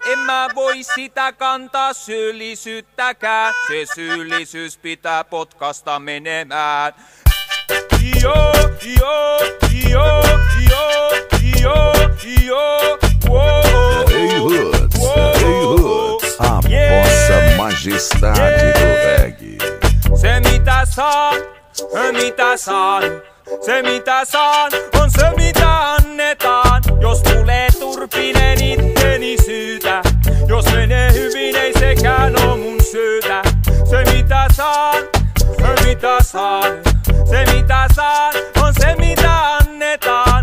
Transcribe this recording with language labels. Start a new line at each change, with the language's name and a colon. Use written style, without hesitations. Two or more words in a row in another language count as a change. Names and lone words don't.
Finnish: En mä voi sitä kantaa syyllisyyttäkään. Se syyllisyys pitää potkasta menemään. Joo, joo, joo, joo, joo, joo, wow.
English: Hey Hoods,
Portuguese: a vossa majestade do reggae.
Finnish: Se mitä saan, se mitä saan, on se mitä annetaan. Jos tulee turpinen itteni syytä, jos menee hyvin ei sekään oo mun syytä. Se mitä saan, se mitä saan, on se mitä annetaan.